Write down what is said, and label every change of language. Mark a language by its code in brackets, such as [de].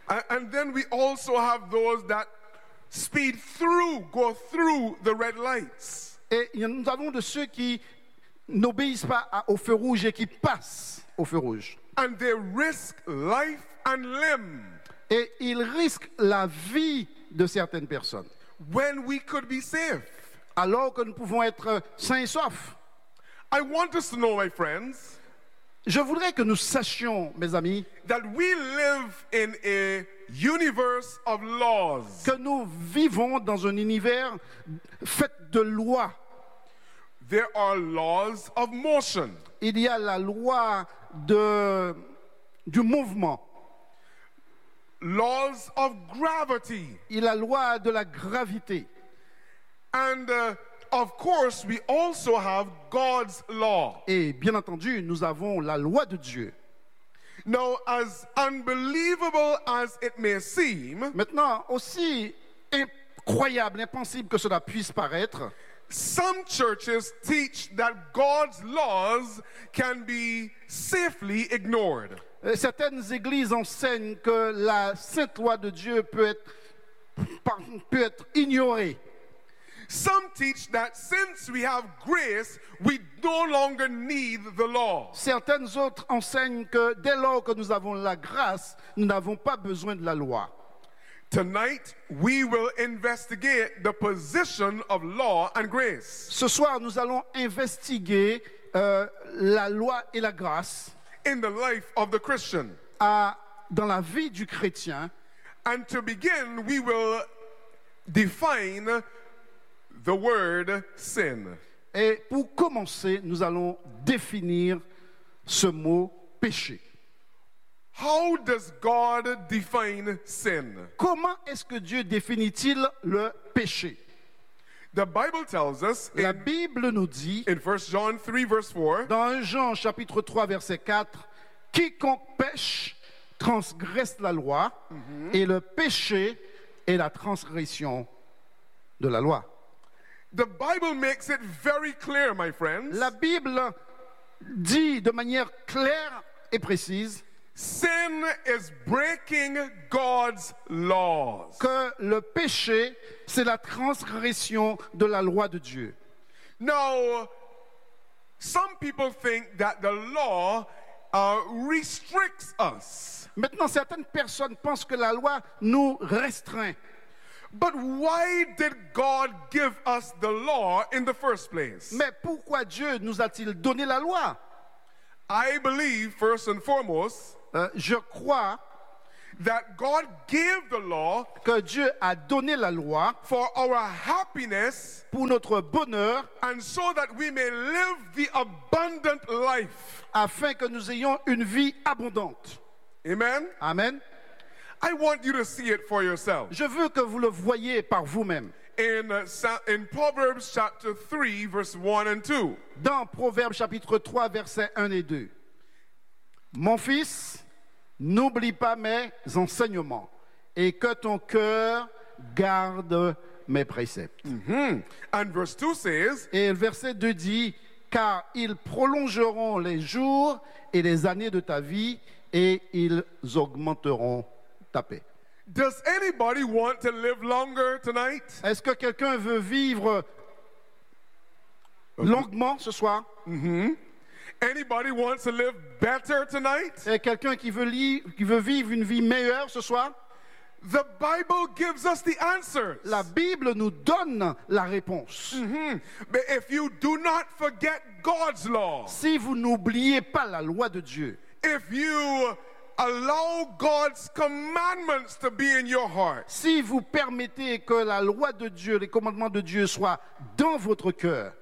[en] And then we also have those that speed through, go through the red lights. [fr] Et nous avons de ceux qui n'obéissent pas au feu rouge et qui passent au feu rouge. [en] And they risk life and limb. [fr] Et ils risquent la vie de certaines personnes. [en] When we could be safe. [fr] Alors que nous pouvons être sains et saufs. [en] I want us to know, my friends, [fr] je voudrais que nous sachions, mes amis, [en] that we live in a universe of laws. [fr] Que nous vivons dans un univers fait de lois. [en] There are laws of motion. [fr] Il y a la loi du mouvement. [en] Laws of gravity. [fr] Et la loi de la gravité. [en] And of course, we also have God's law. [fr] Et bien entendu, nous avons la loi de Dieu. [en] Now, as unbelievable as it may seem, [fr] maintenant, aussi incroyable, impensable que cela puisse paraître, [en] some churches teach that God's laws can be safely ignored. [fr] Certaines églises enseignent que la sainte loi de Dieu peut être ignorée. [en] Some teach that since we have grace, we no longer need the law. [fr] Certaines autres enseignent que dès lors que nous avons la grâce, nous n'avons pas besoin de la loi. [en] Tonight, we will investigate the position of law and grace. [fr] Ce soir, nous allons investiguer la loi et la grâce [en] in the life of the Christian. [fr] Dans la vie du chrétien. [en] And to begin, we will define the word sin. [fr] Et pour commencer, nous allons définir ce mot péché. [en] How does God define sin? [fr] Comment est-ce que Dieu définit-il le péché? [en] The Bible tells us [fr] La Bible nous dit [en] in 1 John 3 verse 4 [fr] dans 1 Jean chapitre 3 verset 4 quiconque pêche transgresse la loi et le péché est la transgression de la loi. [en] The Bible makes it very clear, my friends. [fr] La Bible dit de manière claire et précise [en] sin is breaking God's laws. [fr] Que le péché, c'est la transgression de la loi de Dieu. [en] Now, some people think that the law restricts us. [fr] Maintenant, certaines personnes pensent que la loi nous restreint. [en] But why did God give us the law in the first place? [fr] Mais pourquoi Dieu nous a-t-il donné la loi? [en] I believe, first and foremost, [fr] Je crois [en] that God gave the law [fr] que Dieu a donné la loi [en] for our happiness [fr] pour notre bonheur [en] and so that we may live the abundant life. [fr] Afin que nous ayons une vie abondante. [en] Amen. [fr] Amen. [en] I want you to see it for yourself. [fr] Je veux que vous le voyez par vous-même. [en] In Proverbs chapter 3, verse 1 and 2. [fr] Dans Proverbes chapitre 3, versets 1 et 2. Mon fils, n'oublie pas mes enseignements et que ton cœur garde mes préceptes. [en] Mm-hmm. And verse 2 says, [fr] et le verset 2 dit, car ils prolongeront les jours et les années de ta vie et ils augmenteront ta paix. [en] Does anybody want to live longer tonight? [fr] Est-ce que quelqu'un veut vivre longuement ce soir? [en] Mm-hmm. Anybody wants to live better tonight? [fr] Et quelqu'un qui veut vivre une vie meilleure ce soir? [en] The Bible gives us the answers. [fr] La Bible nous donne la réponse. [en] Mm-hmm. But if you do not forget God's law, [fr] si vous n'oubliez pas la loi de Dieu, [en] if you allow God's commandments to be in your heart, [fr] si vous permettez que la loi de Dieu, les commandements de Dieu soient dans votre cœur,